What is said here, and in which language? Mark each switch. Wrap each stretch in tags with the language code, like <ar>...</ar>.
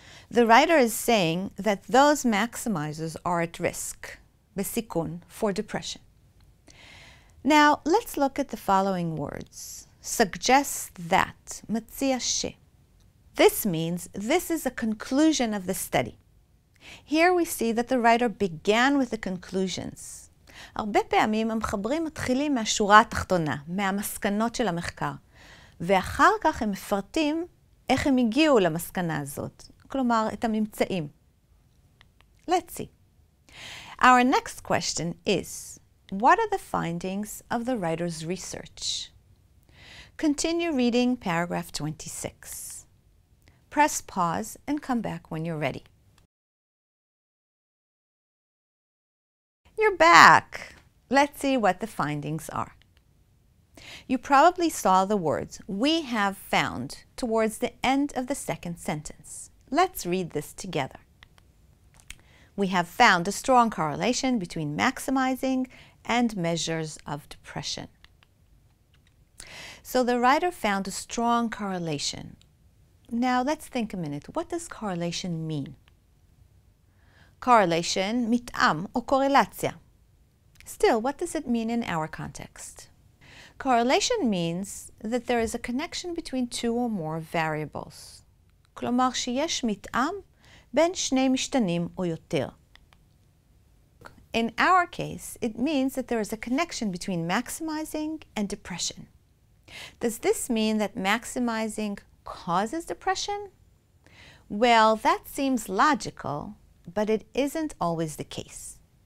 <en>The writer is saying that those maximizers are at risk,</en> <he>בסיכון,</he> <en>for depression. Now, let's look at the following words. Suggests that,</en> <he>מציע ש.</he> <en>This means this is a conclusion of the study. Here we see that the writer began with the conclusions.</en> <he>הרבה פעמים המחברים מתחילים מהשורה התחתונה, מהמסקנות של המחקר, ואחר כך הם מפרטים איך הם הגיעו למסקנה הזאת, כלומר את הממצאים.</he> <en>Let's see. Our next question is, what are the findings of the writer's research? Continue reading paragraph 26. Press pause and come back when you're ready. You're back. Let's see what the findings are. You probably saw the words "we have found" towards the end of the second sentence. Let's read this together. We have found a strong correlation between maximizing and measures of depression. So the writer found a strong correlation. Now let's think a minute. What does correlation mean?</en> <he>Correlation, מתאם או קורלציה.</he> <en>Still, what does it mean in our context? Correlation means that there is a connection between two or more variables.</en> <he>כלומר שיש מתאם בין שני משתנים או יותר.</he> <en>In our case, it means that there is a connection between maximizing and depression. Does this mean that maximizing causes depression? Well, that seems logical, but it isn't always the case.</en>